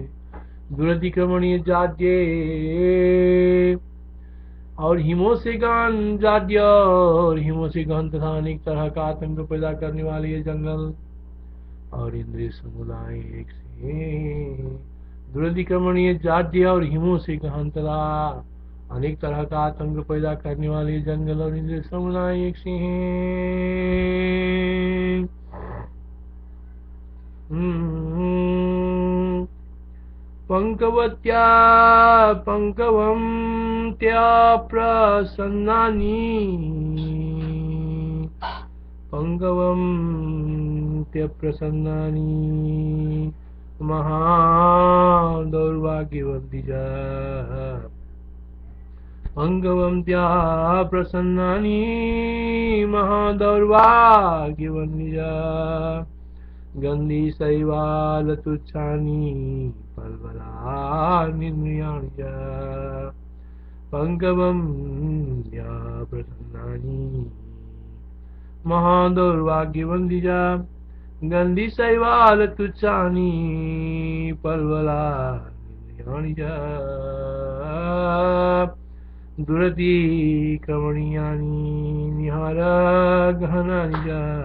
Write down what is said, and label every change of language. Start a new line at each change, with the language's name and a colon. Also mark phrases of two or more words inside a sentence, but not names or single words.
Hindi: दुरतिक्रमणीय जाड्य और हिमों से गहन जाड्य और हिमों से गहन तथा अनेक तरह का आतंक पैदा करने वाले ये जंगल और इंद्रिय समुदाय एक से। दुरतिक्रमणीय जाड्य और हिमों से गहन तथा अनेक तरह का आतंक पैदा करने वाले जंगल और इंद्रिय समुदाय एक से हैं।
Sanskrit: पंकवत्या पंकवं त्या प्रसन्नानि पंकवं त्या प्रसन्नानि महादौर्भाग्यवन्तिजा पंकवं त्या प्रसन्नानि महादौर्भाग्यवन्तिजा गंधी शैवाल तुच्छानि फलबलानिन्द्रियाणि च पंकवं त्या प्रसन्नानि महादौर्भाग्यवन्तिजा गंधी शैवाल तुच्छानि फलबलानिन्द्रियाणि च दुरतिक्रमणीयानि निहार गहनानि च